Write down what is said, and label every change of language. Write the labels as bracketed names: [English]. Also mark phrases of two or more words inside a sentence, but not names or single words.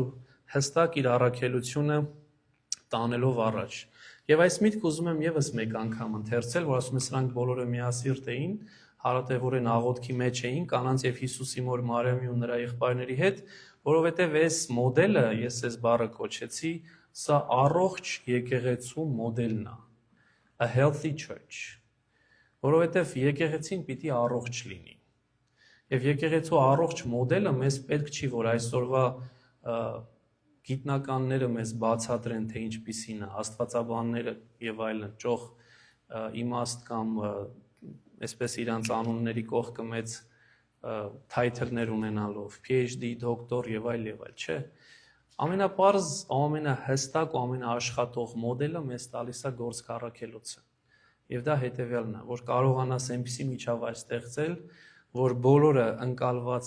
[Armenian] հստակ իր առաքելությունը տանելով առաջ։ Եվ այս միտքը ուզում եմ եւս մեկ անգամ ընթերցել, որ ասում է սրանք բոլորը միասիրտ էին, հարատևորեն աղոթքի մեջ էին կանանց եւ Հիսուսի մոր Մարիամի ու նրա եղբայրների հետ, որովհետեւ այս մոդելը, ես այս բառը կոչեցի, սա առողջ եկեղեցու մոդելն է, [English] a healthy church, [Armenian] որովհետեւ եկեղեցին պիտի առողջ լինի։ Եվ եկեղեցու առողջ մոդելը մեզ պետք չի, որ այսօրվա գիտնականները մեզ բացատրեն, թե ինչպիսին է, աստվածաբանները եւ այլն, ճոխ իմաստ կամ այսպես իրանց անունների կողքը մեծ թայթլներ ունենալով, PhD, դոկտոր եւ այլ, չէ։ Ամենապարզ, ամենահստակ ու ամենաաշխատող մոդելը մեզ տալիս է գործք առաքելոցը։ Եվ դա հետեւյալն է, որ կարողանաս այնպիսի միջավայր ստեղծել, որ բոլորը ընկալված